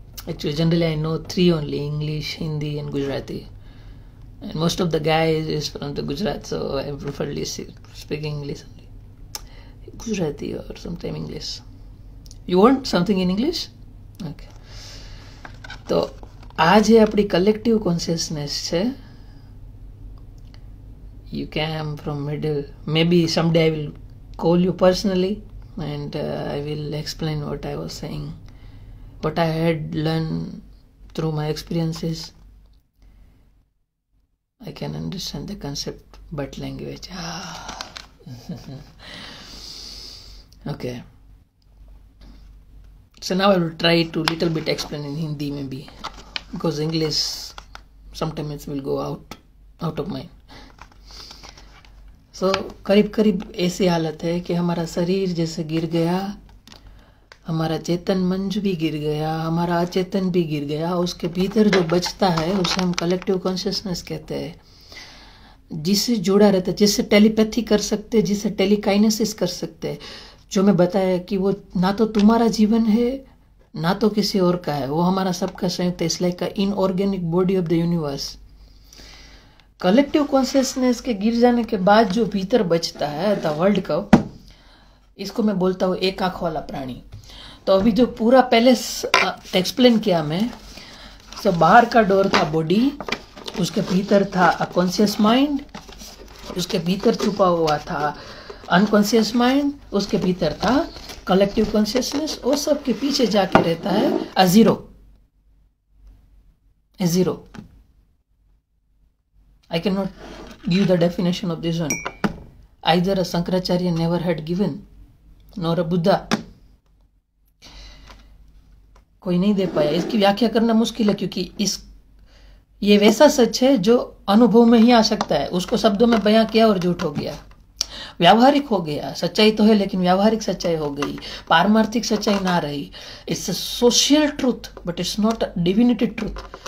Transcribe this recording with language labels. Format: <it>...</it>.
<en>Actually, generally I know 3 only: English, Hindi and Gujarati. And most of the guys is from the Gujarat, so I preferably speaking English only. Gujarati or sometime English. You want something in English? Okay.</en> <gu>તો આ જે આપણી collective consciousness છે,</gu> <en>you came from middle. Maybe someday I will call you personally and I will explain what I was saying, what I had learned through my experiences. I can understand the concept, but language. Okay. So now I will try to little bit explain in Hindi maybe, because English sometimes it will go out of mind.</en> <hi>So करीब ऐसी हालत है कि हमारा शरीर जैसे गिर गया, हमारा चेतन मंच भी गिर गया, हमारा अचेतन भी गिर गया. उसके भीतर जो बचता है उसे हम कलेक्टिव कॉन्शियसनेस कहते हैं, जिससे जुड़ा रहता है, जिससे टेलीपैथी कर सकते हैं, जिससे टेलीकाइनेसिस कर सकते हैं. जो मैं बताया कि वो ना तो तुम्हारा जीवन है ना तो किसी और का है, वो हमारा सबका संयुक्त है.</hi> <en>It's like a inorganic body of the universe.</en> <hi>Collective consciousness के गिर जाने के बाद जो भीतर बचता है, द वर्ल्ड कप, इसको मैं बोलता हूँ एक आंख वाला प्राणी. तो अभी जो पूरा पहले एक्सप्लेन किया मैं, तो बाहर का डोर था बॉडी, उसके भीतर था अ कॉन्शियस माइंड, उसके भीतर छुपा हुआ था अनकॉन्शियस माइंड, उसके भीतर था कलेक्टिव कॉन्शियसनेस. वो सब के पीछे जाके रहता है a zero.</hi> <en>I cannot give the definition of this one. Either a Shankaracharya never had given, nor a Buddha.</en> <hi>कोई नहीं दे पाया. इसकी व्याख्या करना मुश्किल है, क्योंकि ये वैसा सच है जो अनुभव में ही आ सकता है. उसको शब्दों में बयां किया और झूठ हो गया, व्यावहारिक हो गया. सच्चाई तो है लेकिन व्यावहारिक सच्चाई हो गई, पारमार्थिक सच्चाई ना रही.</hi> <en>It's a social truth but it's not a divinity truth.</en>